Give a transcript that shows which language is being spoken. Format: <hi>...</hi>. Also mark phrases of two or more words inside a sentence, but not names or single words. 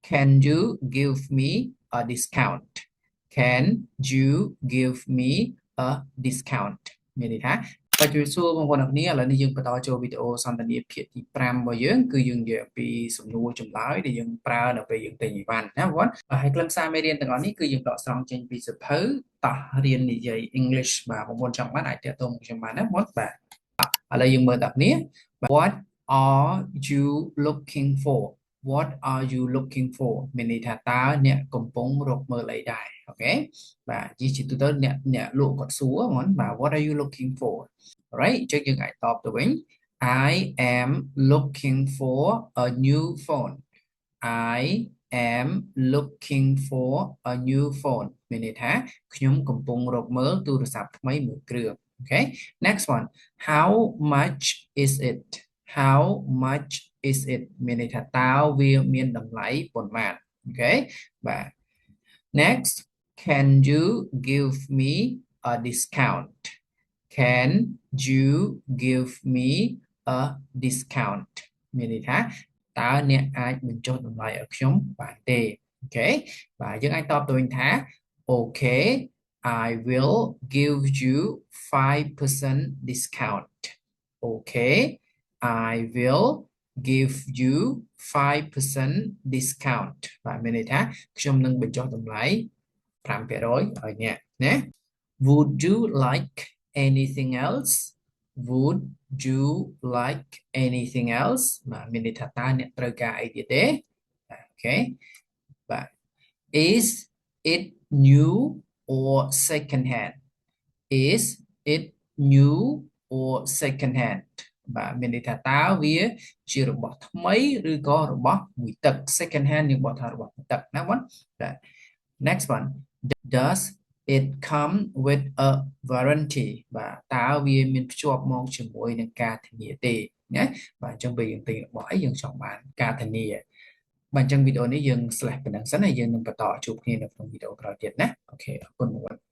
<en>can you give me a discount can you give me a discount</en> <km>មានន័យថាបើជួយសួរបងប្អូនអ្នកគ្នាឥឡូវនេះយើងបន្តចូលវីដេអូសន្ទនាភាគទី5របស់យើងគឺយើងនិយាយអំពីសំណួរចម្លើយដែលយើងប្រើនៅពេលយើងទិញអីវ៉ាន់ណាបងប្អូនហើយខ្លឹម សារមេរៀនទាំងអស់នេះគឺយើងដកស្រង់ចេញពីសៀវភៅតោះរៀននិយាយ English បាទបងប្អូនចង់បានអាចទាក់ទងខ្ញុំបានណាបងប្អូនបាទឥឡូវយើងមើលតើគ្នា</km> <en>What are you looking for What are you looking for</en> <km>មានន័យថាតើអ្នកកំពុងរកមើលអីដែរអូខេបាទជាទូទៅអ្នកលក់គាត់សួរហ្មងបាទ</km> <en>What are you looking for Right</en> <km>អញ្ចឹងយើងអាចតបទៅវិញ</km> <en>I am looking for a new phone I am looking for a new phone</en> <km>មានន័យ ថាខ្ញុំកំពុងរកមើលទូរស័ព្ទថ្មីមួយគ្រឿង</km> <en>Okay next one How much is it How much is it</en> <km>មានន័យថាតើវាមានតម្លៃប៉ុន្មាន</km> <en>Okay បាទ Next can you give me a discount Can you give me a discount</en> <km>មានន័យថាតើអ្នកអាចបញ្ចុះតម្លៃឲ្យខ្ញុំបានទេ</km> <en>Okay</en> <km>បាទយើងអាចតបទៅវិញថា</km> <en>Okay I will give you 5% discount Okay I will give you 5% discount</en> <km>បាទមានន័យថាខ្ញុំនឹងបញ្ចុះតម្លៃ 5% ឲ្យអ្នកណា</km> <en>Would you like anything else Would you like anything else</en> <km>បាទមានន័យថាតើអ្នកត្រូវការអីទៀតទេ</km> <en>Okay បាទ Is it new or second hand Is it new or second hand</en> <km>បាទមានន័យថាតើវាជារបស់ថ្មីឬក៏របស់មួយទឹក</km> <en>second hand</en> <km>យើងបកថារបស់មួយទឹកណាបងបាទ</km> <en>Next one Does it come with a warranty</en> <km>បាទតើវាមានភ្ជាប់មកជាមួយនឹងការធានាទេណាបាទអញ្ចឹងពេលយើងទិញរបស់អីយើងចង់បានការធានាបាទអញ្ចឹងវីដេអូនេះយើង slash ប៉ុណ្ណឹងសិនហើយយើងនឹងបន្តជួបគ្នានៅក្នុងវីដេអូក្រោយទៀតណាអូខេអរគុណបងប្អូន</km>